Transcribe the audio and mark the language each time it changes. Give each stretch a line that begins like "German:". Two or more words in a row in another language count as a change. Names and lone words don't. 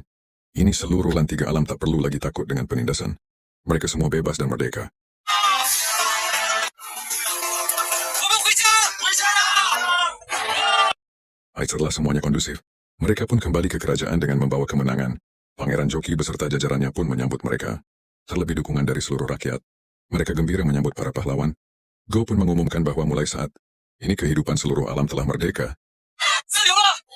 Indonesian: Ini seluruh lan 3 alam tak perlu lagi takut dengan penindasan. Mereka semua bebas dan merdeka.
Chinese: 我们回家，回家了。
Indonesian: Setelah semuanya kondusif, mereka pun kembali ke kerajaan dengan membawa kemenangan. Pangeran Joki beserta jajarannya pun menyambut mereka. Terlebih dukungan dari seluruh rakyat. Mereka gembira menyambut para pahlawan. Go pun mengumumkan bahwa mulai saat ini kehidupan seluruh alam telah merdeka.
Chinese: 自由了。